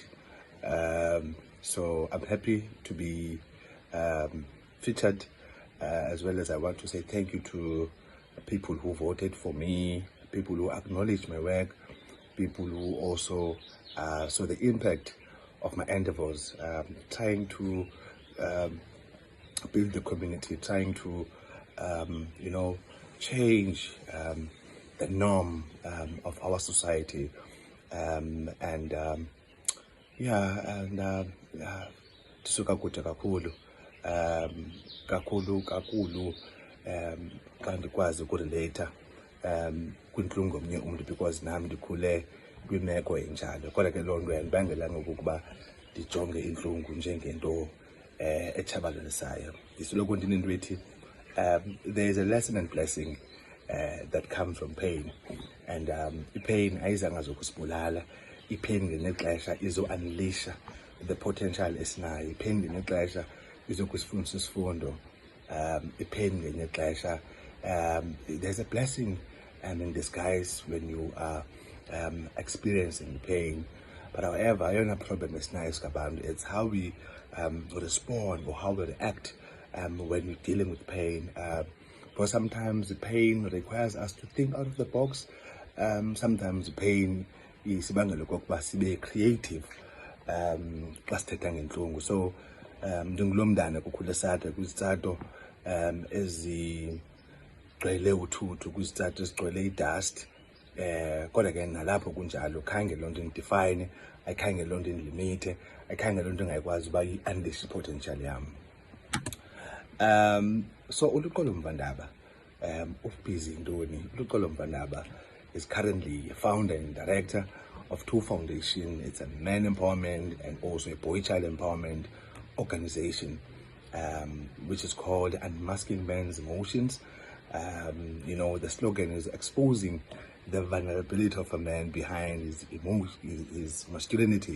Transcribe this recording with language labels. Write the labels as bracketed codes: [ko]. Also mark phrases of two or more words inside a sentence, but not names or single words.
[en] So I'm happy to be featured, as well as I want to say thank you to people who voted for me, people who acknowledge my work, people who also saw the impact of my endeavors, trying to build the community, trying to, change the norm of our society. [xh] Tisuka kude kakhulu, kakhulu xa ndikwazi ukurelata kwintlungu omnye umntu, because nam ndikhule kwimeko enjalo. Kodwa ke loo nto yandibangelanga okokuba ndijonge intlungu njengento etshabalalisayo. Ndisoloko ndinento ethi [en] there is a lesson and blessing that comes from pain, [xh] and i-pain ayizange zokusibulala. I-pain ngelinye ixesha izo-unleasha [en] the potential [xh] esinayo. I-pain ngelinye ixesha izokusifundisa isifundo. I-pain ngelinye ixesha, [en] there's a blessing in disguise when you are experiencing pain. But however, [xh] ayona problem esinayo sikabantu, [en] it's how we respond or how we react when we're dealing with pain. Because sometimes the pain requires us to think out of the box. Sometimes the pain [xh] isibangela okokuba sibe creative xa sithetha ngentlungu. So ndingulo mntana kukhule eSada, kwizitsato ezigcwele uthuthu, kwizitsato ezigcwele idust. Kodwa ke nalapho kunjalo, khange loo nto indifine, ayikhange loo nto indilimite, ayikhange loo nto ingayikwazi uba [en] yi-unleash potential [xh] yam. So uLuxolo Mvandaba, busy ntoni? [en] uLuxolo Mvandaba is currently a founder and director of two foundations. It's a man empowerment and also a boy child empowerment organization, which is called Unmasking Men's Emotions. The slogan is exposing the vulnerability of a man behind his his masculinity.